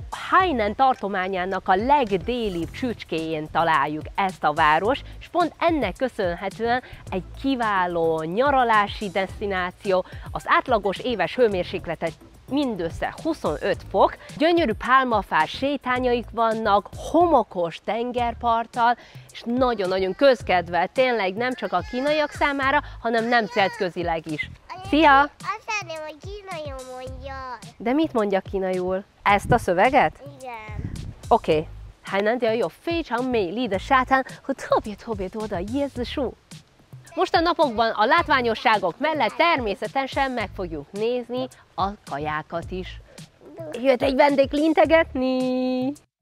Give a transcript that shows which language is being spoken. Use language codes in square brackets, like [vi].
[hu] Hainan tartományának a legdélibb csücskéjén találjuk ezt a város, és pont ennek köszönhetően egy kiváló nyaralási desztináció, az átlagos éves hőmérséklete mindössze 25 fok, gyönyörű pálmafás sétányaik vannak, homokos tengerparttal, és nagyon-nagyon közkedvelt, tényleg nem csak a kínaiak számára, hanem nemzetközileg is. Szia! Azt szeretném, hogy kínaiul mondja. De mit mondja kínaiul? Ezt a szöveget? Igen. Oké. [zh] 海南岛有非常美丽的沙滩和特别多的椰子树。 [hu] Most a napokban a látványosságok mellett természetesen meg fogjuk nézni a kajákat is. Jött egy vendég lintegetni!